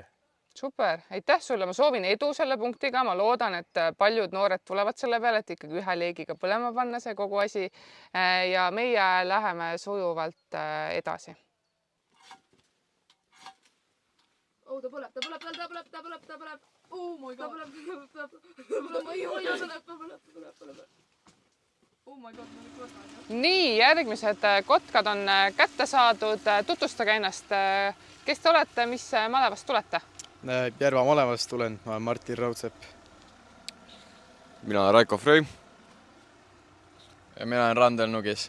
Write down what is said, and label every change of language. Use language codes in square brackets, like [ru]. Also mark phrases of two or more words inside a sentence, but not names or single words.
[et] Super, aitäh sulle, ma soovin edu selle punktiga, ma loodan, et paljud noored tulevad selle peale, et ikkagi ühe leegiga põlema panna see kogu asi ja meie läheme sujuvalt edasi. Oh, ta põleb. [en] Oh my god. [et] Ta põleb. Ma ei hoia seda, ta põleb. [en] Oh my god, [et] ma olen kõrval. Nii, järgmised kotkad on kätte saadud. Tutvustage ennast. Kes te olete, mis malevast tulete? Järva malevast tulen, ma olen Martin Raudsepp. Mina olen Raiko Fröi. Ja mina olen Randel Nugis.